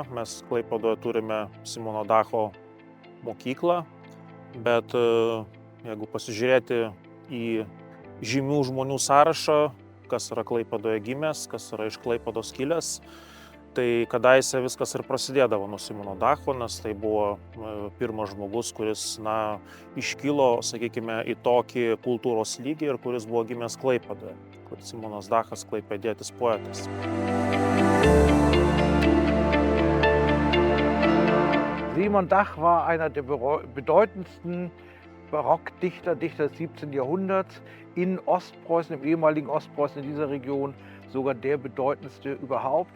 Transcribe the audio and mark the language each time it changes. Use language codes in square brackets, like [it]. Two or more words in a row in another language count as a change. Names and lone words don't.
[lt] Mes Klaipėdoje turime Simono Dacho mokyklą, bet jeigu pasižiūrėti į žymių žmonių sąrašą, kas yra Klaipėdoje gimęs, kas yra iš Klaipėdos kilęs, tai kadaise viskas ir prasidėdavo nuo Simono Dacho, nes tai buvo pirmas žmogus, kuris, iškilo, sakykime, į tokį kultūros lygį ir kuris buvo gimęs Klaipėdoje, kur Simonas Dachas klaipėdietis poetas. [de] Simon Dach war einer der bedeutendsten Barockdichter des 17. Jahrhunderts in Ostpreußen, im ehemaligen Ostpreußen, in dieser Region, sogar der bedeutendste überhaupt.